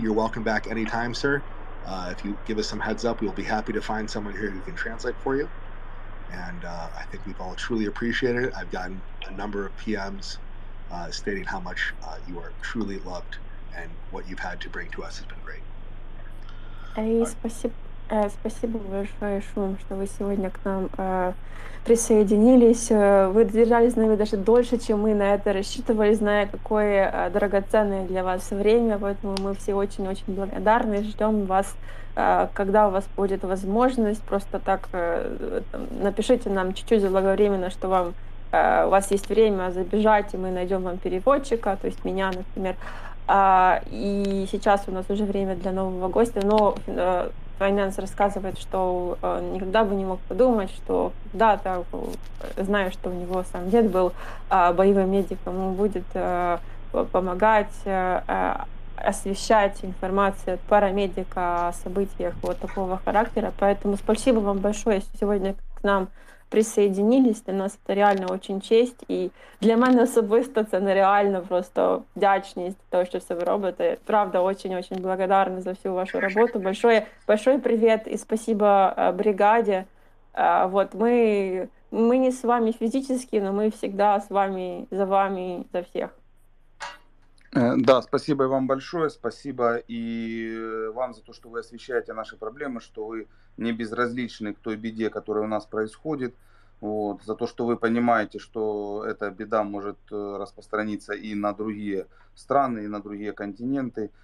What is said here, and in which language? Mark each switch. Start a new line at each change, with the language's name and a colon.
English: You're welcome back anytime, sir. If you give us some heads up, we'll be happy to find someone here who can translate for you. And I think we've all truly appreciated it. I've gotten a number of PMs stating how much you are truly loved, and what you've had to bring to us has been great.
Russian: И спасибо большое, Шум, что вы сегодня к нам присоединились. Вы держались с нами даже дольше, чем мы на это рассчитывали, зная, какое драгоценное для вас время. Поэтому мы все очень-очень благодарны. Ждем вас, когда у вас будет возможность. Просто так напишите нам чуть-чуть заблаговременно, что вам у вас есть время забежать, и мы найдем вам переводчика, то есть меня, например. И сейчас у нас уже время для нового гостя, но Finance рассказывает, что никогда бы не мог подумать, что когда-то, знаю, что у него сам дед был боевым медиком, он будет помогать освещать информацию от парамедика о событиях вот такого характера. Поэтому спасибо вам большое, что сегодня к нам присоединились. Для нас это реально очень честь.
Ukrainian: І для мене особисто це нереально просто вдячність за те, що все ви робите.
Russian: Правда, очень-очень благодарна за всю вашу работу. Большой привет и спасибо бригаде. Вот мы не с вами физически, но мы всегда с вами, за всех. Да, спасибо вам большое, спасибо и вам за то, что вы освещаете наши проблемы, что вы не безразличны к той беде, которая у нас происходит, вот, за то, что вы понимаете, что эта беда может распространиться и на другие страны, и на другие континенты.